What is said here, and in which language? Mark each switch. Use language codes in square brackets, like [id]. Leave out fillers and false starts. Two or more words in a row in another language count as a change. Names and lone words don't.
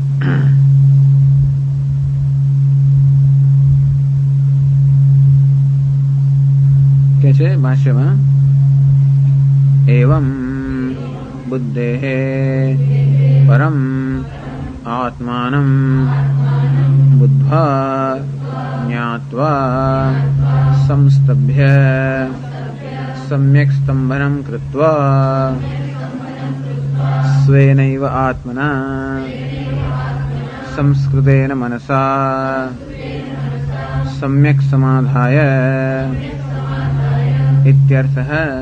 [gu] કે છે ભાષ્યમાં, [sa] एवं बुद्धेः परम आत्मानं बुद्ध्वा ज्ञात्वा संस्तभ्य सम्यक् स्तम्भनं कृत्वा स्वेनैव आत्मना संस्कृतेन मनसा सम्यक् समाधाय इत्यर्थः.